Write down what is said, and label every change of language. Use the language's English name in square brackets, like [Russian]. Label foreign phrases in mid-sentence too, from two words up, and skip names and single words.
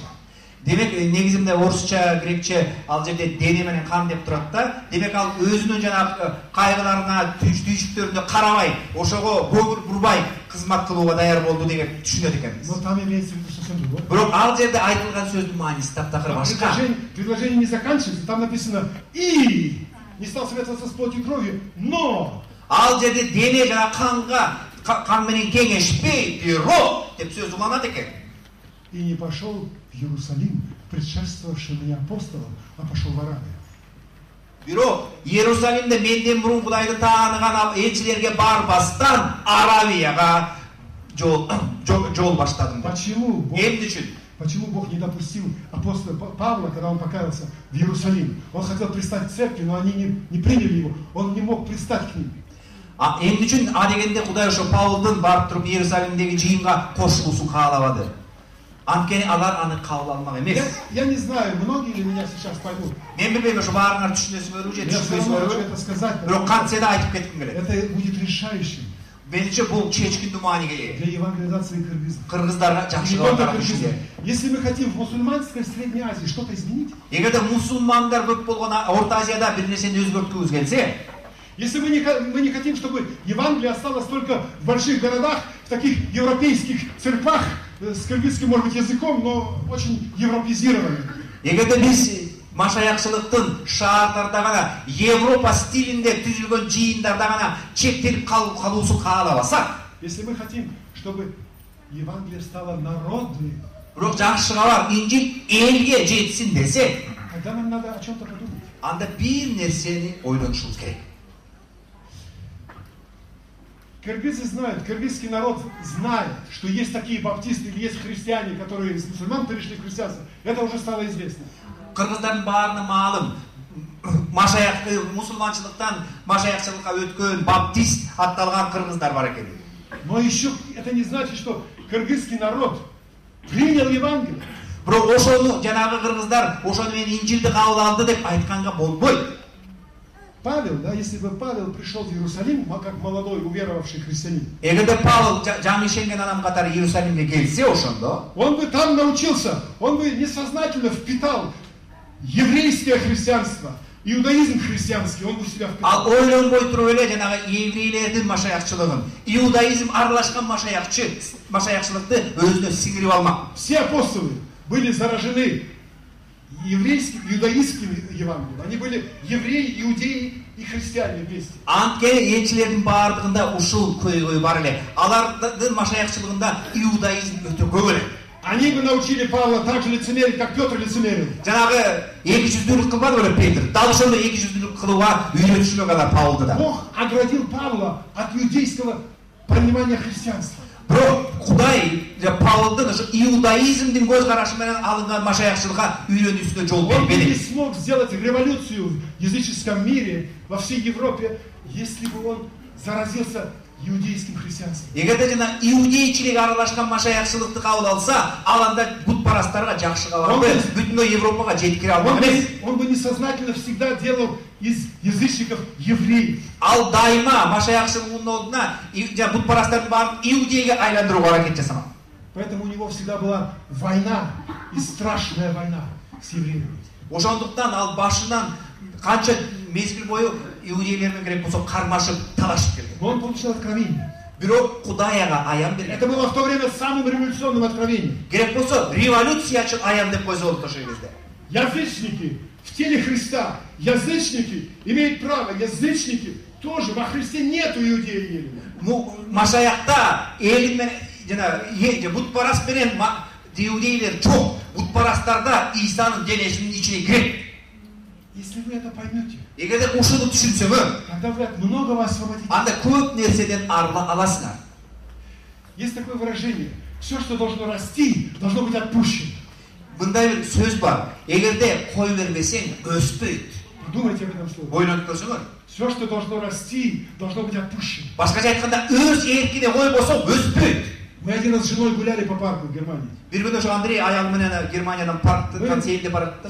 [Kyrgyz] Демек негизинде орусча, грекче ал жерде дене менен кан деп турат да. Демек ал өзүнүн жанагы кайгыларына, түйшүктөрүнө карабай, ошого көңүл бурбай кызмат кылууга даяр болду деп түшүнөт экенбиз. [Russian] Но там имеется в виду совсем другое. [Kyrgyz] Бирок ал жерде айтылган сөздүн мааниси таптакыр башка. [Russian] Предложение не заканчивается, там написано и не стал советоваться с плотью и кровью, но [Kyrgyz] ал жерде дене жана кан менен кеңешпей, бирок деп сөз уланат экен. [Russian] И не пошел в Иерусалим, предшествовавший мне апостолом, а пошел в Аравию. [Kyrgyz] Бирок Иерусалимде менден мурун Кудайды тааныган элчилерге барбастан Аравияга жол баштадым. [Russian] Почему Бог не допустил апостола Павла, когда он покаялся, в Иерусалим? Он хотел пристать к церкви, но они не приняли его. Он не мог пристать к ним. [Kyrgyz] Эмне үчүн дегенде Кудай ошо Павлдун барып туруп Иерусалимдеги жыйынга кошулуусун каалабады? Анткени алар аны кабыл алмак эмес. [Russian] Я не знаю, многие ли меня сейчас поймут. [Kyrgyz] Мен билбейм, ошо баарыңар түшүнөсүңөрбү же түшүнбөйсүңөрбү. Бирок кантсе да айтып кетким келет. [Russian] Это будет решающим. [Kyrgyz] Менимче бул чечкиндүү мааниге ээ. [Russian] Для евангелизации кыргызов. [Kyrgyz] Кыргыздарга жакшы кабар. [Russian] Если мы хотим в мусульманской Средней Азии что-то изменить, [Kyrgyz] эгерде мусулмандар көп болгон Орто Азияда бир нерсени өзгөрткүбүз келсе, [Russian] если мы не хотим, чтобы Евангелие осталось только в больших городах, в таких европейских церквах, с кыргызским, может быть, языком, но очень европезированным. [Kyrgyz] Эгерде биз машаякчылыктын шаарларда гана Европа стилинде түзүлгөн жыйындарда гана чектелип калуусун каалабасак, [Russian] если мы хотим, чтобы Евангелие стало народным, [Kyrgyz] бирок жакшы кабар Инжил элге жетсин десе, [Russian] тогда нам надо о чем-то подумать. [Kyrgyz] Анда бир нерсени ойлонушубуз керек. [Russian] Кыргызы знают, кыргызский народ знает, что есть такие баптисты или есть христиане, которые из мусульман перешли в христианство. Это уже стало известно. [Kyrgyz] Кыргыздардын баарына маалым, мусулманчылыктан машаякчылыкка өткөн баптист атталган кыргыздар бар экен. [Russian] Но еще это не значит, что кыргызский народ принял Евангелие. [Kyrgyz] Бирок ошону жанагы кыргыздар ошону менен Инжилди кабыл алды деп айтканга болбойт. [Russian] Павел, да, если бы Павел пришел в Иерусалим, как молодой уверовавший христианин, [Kyrgyz] эгерде Павел жаңы ишенген адам катары Иерусалимге келсе ошондо, [Russian] он бы там научился, он бы несознательно впитал еврейское христианство, иудаизм христианский, он бы себя впитал. [Kyrgyz] Ал ойлонбой туруп эле жанагы еврейлердин машаякчылыгын, иудаизм аралашкан машаякчылыкты өзүнө сиңирип алмак. [Russian] Все апостолы были заражены еврейским, иудаистским Евангелием. Они были евреи, иудеи и христиане вместе. [Kyrgyz] Анткени елчилердин баардыгында ушул көйгөй бар эле. Алардын машаякчылыгында иудаизм өтө көп эле. [Russian] Они бы научили Павла так же лицемерить, как Петр лицемерил. [Kyrgyz] Жанагы эки жүздүүлүк кылбады беле Петр. Дал ошондо эки жүздүүлүк кылууга үйрөтүшмөк ада Павлды да. [Russian] Бог оградил Павла от иудейского понимания христианства. [Kyrgyz] Бирок Кудай Павлдын ошо иудаизмдин көз карашы менен алынган машаякчылыкка үйрөнүүсүнө жол [Russian] Он бы не [Kyrgyz] бербеди. [Russian] смог сделать революцию в языческом мире, во всей Европе, если бы он заразился иудейским христианством. [Kyrgyz] Эгерде жана иудейчилик аралашкан машаякчылыкты кабыл алса, ал анда бутпарастарга жакшы кабарды бүтүн Европага жеткире албак эмес. [Russian] Он бы несознательно всегда делал из язычников евреев. [Kyrgyz] Ал дайыма машаякчылыгынын ордуна бутпарастардын баарын иудейге айландырууга аракет жасаган. [Russian] Поэтому у него всегда была война, и страшная война с евреями. [Kyrgyz] Ошондуктан ал башынан канча мезгил бою иудейлер менен керек болсо кармашып, талашып келген. [Russian] Но он получил откровение. [Kyrgyz] Бирок Кудай ага аян берген. [Russian] Это было в то время самым революционным откровением. [Kyrgyz] Керек болсо революциячыл аян деп койсо болот ошол кезде. [Russian] Язычники в теле Христа, язычники имеют право, язычники тоже, во Христе нету иудея и елена. [Kyrgyz] Машаякта элин менен жана бутпарас менен иудейлер жок. Бутпарастарда Исанын денесинин ичине кирет. [Russian] Если вы это поймете, [Kyrgyz] эгерде ушуну түшүнсөңөр, [Russian] тогда вы от многого освободитесь. [Kyrgyz] Анда көп нерседен арыла аласыңар. [Russian] Есть такое выражение: все, что должно расти, должно быть отпущено. [Kyrgyz] Мындай бир сөз бар. Эгерде кой бербесең, өспөйт. [Russian] Подумайте об этом слове. [Kyrgyz] Ойлонуп көрсөңөр. [Russian] Все, что должно расти, должно быть отпущено. [Kyrgyz] Башкача айтканда, өз эркине кой болсо өспөйт. [Russian] Мы один раз с женой гуляли по парку в Германии. [Kyrgyz] Бир күнү ошо Андрей аялы менен Германиядан парктан сейилде баратты.